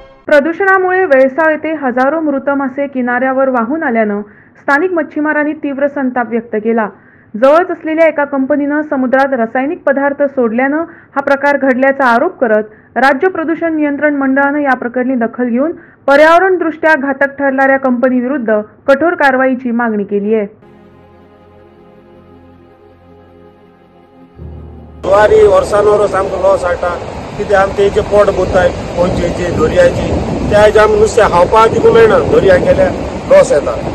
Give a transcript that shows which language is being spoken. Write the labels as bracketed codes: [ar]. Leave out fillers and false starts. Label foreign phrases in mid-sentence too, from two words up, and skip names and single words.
[mr] प्रदूषणामुळे वेळसाळ येथे हजारो मृत मासे किनाऱ्यावर वाहून आल्यानं स्थानिक मच्छीमारांनी तीव्र संताप व्यक्त केला। जवळच असलेल्या एका कंपनीनं समुद्रात रासायनिक पदार्थ सोडल्यानं हा प्रकार घडल्याचा आरोप करत राज्य प्रदूषण नियंत्रण मंडळानं या प्रकरणी दखल घेऊन पर्यावरणदृष्ट्या घातक ठरणाऱ्या कंपनीविरुद्ध कठोर कारवाईची मागणी केली आहे। [kok] जुवारी वर्सांवरच आमकां लॉस जाता कित्याक आमचे हेचे पोट भरताय पोंचेची दर्याची त्या हेजे आमी नुस्तें खावपाक दिवंक मेळना दर्याक गेल्यार लॉस येता।